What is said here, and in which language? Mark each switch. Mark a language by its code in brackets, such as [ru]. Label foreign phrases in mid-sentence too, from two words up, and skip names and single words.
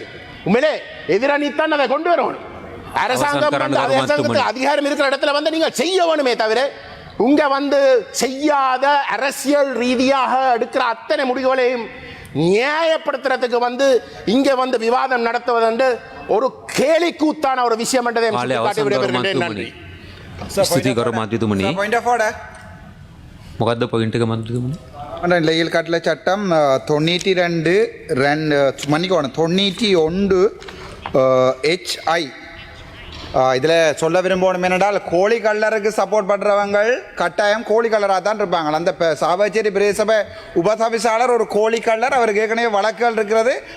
[ta] உண்மையிலே எதிரணித்தான் அதை கொண்டு வரணும். அரசாங்கம் வந்து அரசாங்கத்துக்கு அதிகாரம் இருக்கிற இடத்துல வந்து நீங்க செய்ய வேணுமே தவிர இங்க வந்து செய்யாத அரசியல் ரீதியாக எடுக்கிற அத்தனை முடிவுகளையும் நியாயப்படுத்துறதுக்கு வந்து இங்க வந்து விவாதம் நடத்துவது ஒரு கேலிக்கூத்தான ஒரு விஷயம் என்றதை காட்டி விடைபெறுகின்றேன். நன்றி. [si] ස්තුතියි ගරු මන්ත්‍රීතුමනි. [en] point of order. [si] මොකද්ද පොයින්ට් එක මන්ත්‍රීතුමනි? [ta] நிலையில் கட்டளை சட்டம் 92 மன்னிக்கணும் 91 HI இதில் சொல்ல விரும்பணும் என்னென்றால் கோழி கல்லருக்கு சப்போர்ட் பண்ணுறவங்க கட்டாயம் கோழி கல்லராக தான் இருப்பாங்க. அந்த சாவச்சேரி பிரதேசபை உபதவிசாளர் ஒரு கோழி கல்லர், அவருக்கு ஏற்கனவே வழக்குகள் இருக்கிறது.